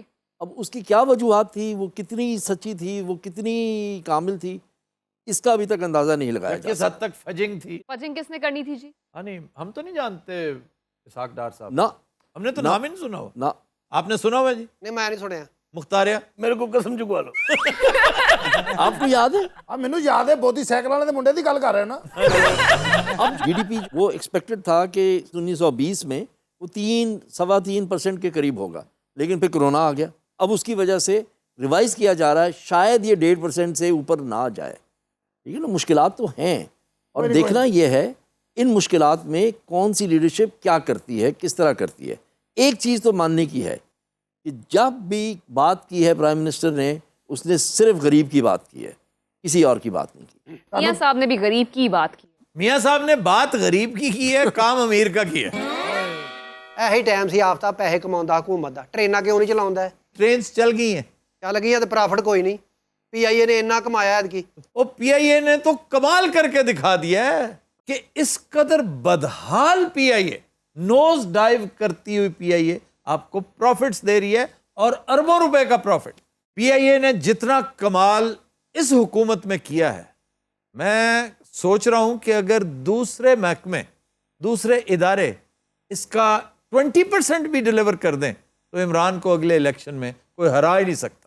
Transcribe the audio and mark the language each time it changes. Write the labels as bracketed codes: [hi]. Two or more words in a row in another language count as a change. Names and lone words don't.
[ur] اب اس کی کیا وجوہات تھی, وہ کتنی سچی تھی, وہ کتنی کامل تھی, اس کا ابھی تک اندازہ نہیں لگایا جا کس حد تک فجنگ تھی. فجنگ کس نے کرنی تھی جی؟ نہیں ہم تو نہیں جانتے اسحاق ڈار صاحب, نہ ہم نے تو نام ہی نہیں سنا ہوا. نہ آپ نے سنا ہوا جی؟ [pa] نہیں میں نہیں سنیا. [ur] مختاریہ میرے کو قسم چکوا لو. آپ کو یاد ہے [pa] ਆ ਮੈਨੂੰ ਯਾਦ ਹੈ ਬੋਧੀ ਸਾਈਕਲ ਵਾਲੇ ਦੇ ਮੁੰਡੇ ਦੀ ਗੱਲ ਕਰ ਰਹੇ ਹੋ ਨਾ. [ur] اب جی ڈی پی وہ ایکسپیکٹڈ تھا کہ 1920 میں وہ 3.25% کے قریب ہوگا, لیکن پھر کرونا آ گیا. اب اس کی وجہ سے ریوائز کیا جا رہا ہے, شاید یہ 1.5% سے اوپر نہ جائے. ٹھیک ہے نا, مشکلات تو ہیں, اور دیکھنا یہ ہے ان مشکلات میں کون سی لیڈرشپ کیا کرتی ہے, کس طرح کرتی ہے. ایک چیز تو ماننے کی ہے کہ جب بھی بات کی ہے [en] prime minister [ur] نے, اس نے صرف غریب کی بات کی ہے, کسی اور کی بات نہیں کی. میاں صاحب نے بھی غریب کی بات کی. میاں صاحب نے بات غریب کی ہے, کام امیر کا کیا. [pa] ਇਹੀ ਟਾਈਮ ਸੀ ਆਫਤਾ ਪੈਸੇ ਕਮਾਉਂਦਾ ਹਕੂਮਤ ਦਾ. ਟ੍ਰੇਨਾਂ ਕਿਉਂ ਨਹੀਂ ਚਲਾਉਂਦਾ ਹੈ? [ur] ٹرینز چل گئی ہیں. [pa] ਚੱਲ ਗਈਆਂ ਤੇ ਪ੍ਰੋਫਿਟ ਕੋਈ ਨਹੀਂ. PIA نے ਇੰਨਾ ਕਮਾਇਆ ਐਤਕੀ. [ur] وہ پی آئی اے نے تو کمال کر کے دکھا دیا ہے کہ اس قدر بدحال پی آئی اے, [en] nose dive [ur] کرتی ہوئی پی آئی اے آپ کو پروفٹس دے رہی ہے, اور اربوں روپے کا پروفٹ. پی آئی اے نے جتنا کمال اس حکومت میں کیا ہے, میں سوچ رہا ہوں کہ اگر دوسرے محکمے, دوسرے ادارے اس کا 20% بھی ڈیلیور کر دیں تو عمران کو اگلے الیکشن میں کوئی ہرا ہی نہیں سکتا.